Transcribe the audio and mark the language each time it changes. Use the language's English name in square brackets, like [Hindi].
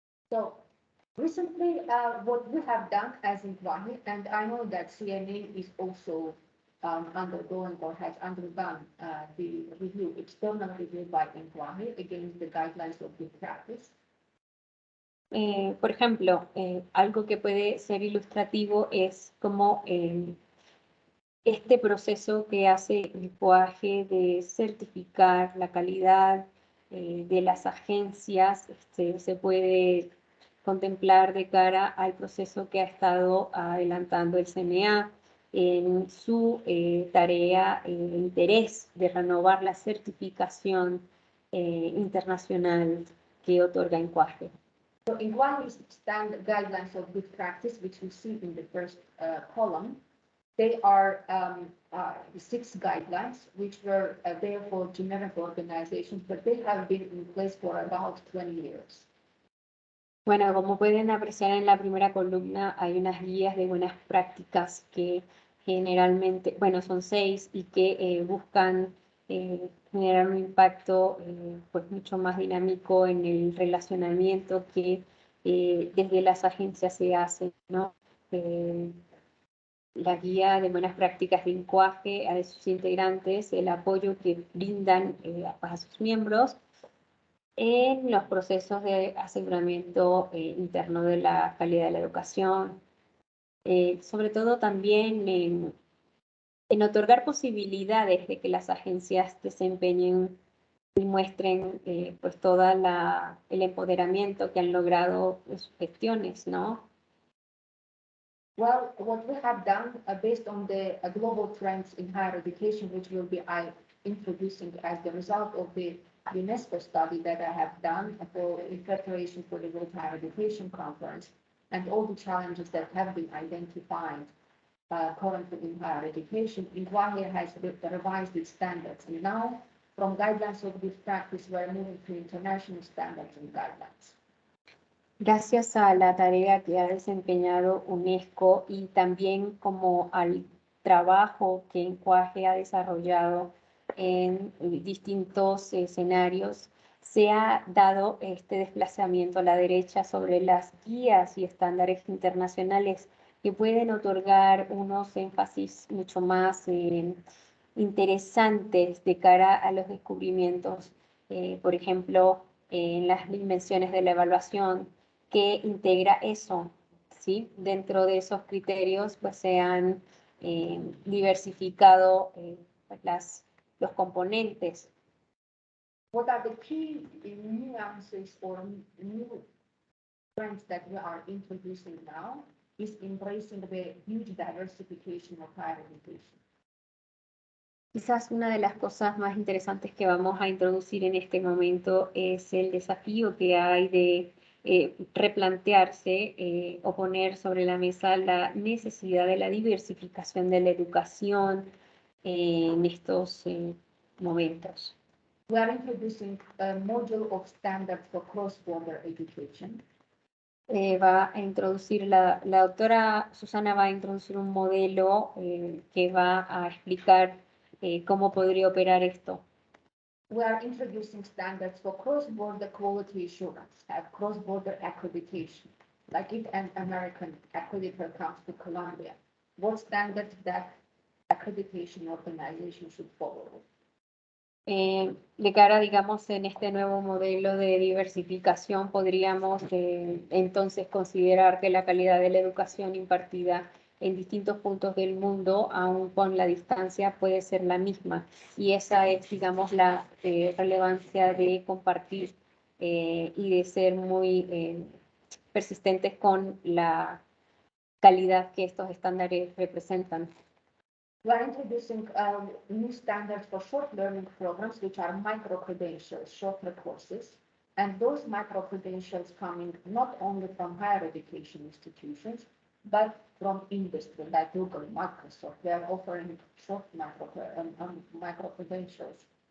[English] So recently, what we have done as INQAAHE, and I know that CNA is also undergoing or has undergone the external review by INQAAHE against the guidelines of good practice. [Spanish] Por ejemplo, algo que puede ser ilustrativo es como este proceso que hace INQAAHE de certificar la calidad de las agencias se puede contemplar de cara al proceso que ha estado adelantando el CNA en su tarea interés de renovar la certificación internacional que otorga INQAAHE. [English] So INQAAHE's standard guidelines of good practice, which we see in the first column, they are 6 guidelines, which were there for generic organizations, but they have been in place for about 20 years. [Spanish] Bueno, como pueden apreciar en la primera columna, hay unas guías de buenas prácticas que generalmente, bueno, son 6 y que buscan generar un impacto pues mucho más dinámico en el relacionamiento que desde las agencias se hace, ¿no? La guía de buenas prácticas de INQAAHE a sus integrantes, el apoyo que brindan a sus miembros en los procesos de aseguramiento interno de la calidad de la educación, sobre todo también en otorgar posibilidades de que las agencias desempeñen y muestren pues todo el empoderamiento que han logrado en sus gestiones, ¿no? [English] Well, what we have done based on the global trends in higher education, which will be introducing as the result of the UNESCO study that I have done in preparation for the World Higher Education Conference, and all the challenges that have been identified currently in higher education, INQAAHE has revised its standards. And now, from guidelines of this practice, we're moving to international standards and guidelines. [Spanish] Gracias a la tarea que ha desempeñado UNESCO y también como al trabajo que INQAAHE ha desarrollado en distintos escenarios, se ha dado este desplazamiento a la derecha sobre las guías y estándares internacionales que pueden otorgar unos énfasis mucho más interesantes de cara a los descubrimientos, por ejemplo, en las dimensiones de la evaluación, que integra eso, ¿sí? Dentro de esos criterios, pues se han diversificado pues, los componentes. [English] What are the key nuances or new trends that we are introducing now is embracing the huge diversification of higher education. [Spanish] Quizás una de las cosas más interesantes que vamos a introducir en este momento es el desafío que hay de replantearse o poner sobre la mesa la necesidad de la diversificación de la educación en estos momentos. [English] We are introducing a module of standards for cross-border education. [Spanish] Va a introducir, la doctora Susana va a introducir un modelo que va a explicar cómo podría operar esto. [English] We are introducing standards for cross-border quality assurance, cross-border accreditation. Like if an American accreditor comes to Colombia, what standards that accreditation organization should follow? [Spanish] De cara, digamos, en este nuevo modelo de diversificación, podríamos entonces considerar que la calidad de la educación impartida en distintos puntos del mundo, aun con la distancia, puede ser la misma. Y esa es, digamos, la relevancia de compartir y de ser muy persistentes con la calidad que estos estándares representan. [English] We are introducing new standards for short learning programs, which are micro-credentials, shorter courses. And those micro-credentials coming not only from higher education institutions, but from industry, like Google, Microsoft. They are offering short micro-credentials.